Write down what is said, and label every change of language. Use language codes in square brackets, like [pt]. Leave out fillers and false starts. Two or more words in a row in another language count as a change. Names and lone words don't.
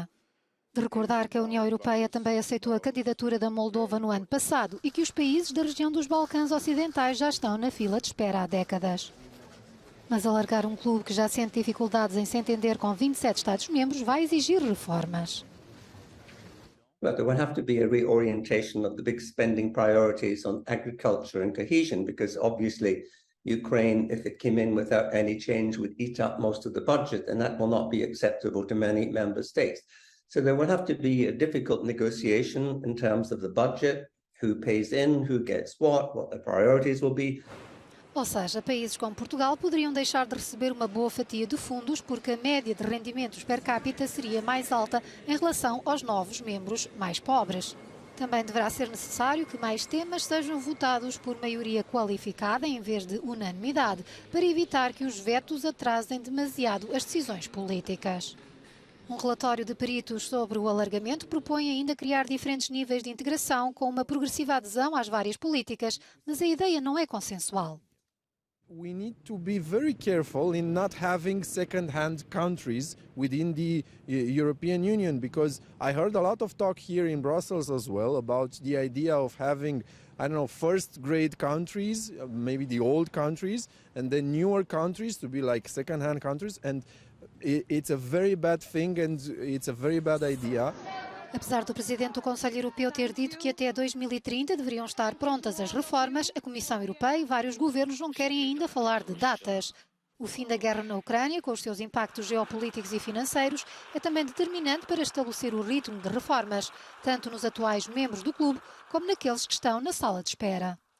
[pt] De recordar que a União Europeia também aceitou a candidatura da Moldova no ano passado e que os países da região dos Balcãs Ocidentais já estão na fila de espera há décadas. Mas alargar um clube que já sente dificuldades em se entender com 27 Estados-membros vai exigir reformas. [en] But there will have to be a reorientation of the big spending priorities on agriculture and cohesion, because obviously Ukraine, if it came in without any change, would eat up most of the budget, and that will not be acceptable to many member states. So there will have to be a difficult negotiation in terms of the budget, who pays in, who gets what the priorities will be. [pt] Ou seja, países como Portugal poderiam deixar de receber uma boa fatia de fundos porque a média de rendimentos [la] per capita [pt] seria mais alta em relação aos novos membros mais pobres. Também deverá ser necessário que mais temas sejam votados por maioria qualificada em vez de unanimidade, para evitar que os vetos atrasem demasiado as decisões políticas. Um relatório de peritos sobre o alargamento propõe ainda criar diferentes níveis de integração com uma progressiva adesão às várias políticas, mas a ideia não é consensual. [en] We need to be very careful in not having second-hand countries within the European Union, because I heard a lot of talk here in Brussels as well about the idea of having, I don't know, first-grade countries, maybe the old countries, and then newer countries to be like second-hand countries, and it's a very bad thing and it's a very bad idea. [pt] Apesar do presidente do Conselho Europeu ter dito que até 2030 deveriam estar prontas as reformas, a Comissão Europeia e vários governos não querem ainda falar de datas. O fim da guerra na Ucrânia, com os seus impactos geopolíticos e financeiros, é também determinante para estabelecer o ritmo de reformas, tanto nos atuais membros do clube como naqueles que estão na sala de espera.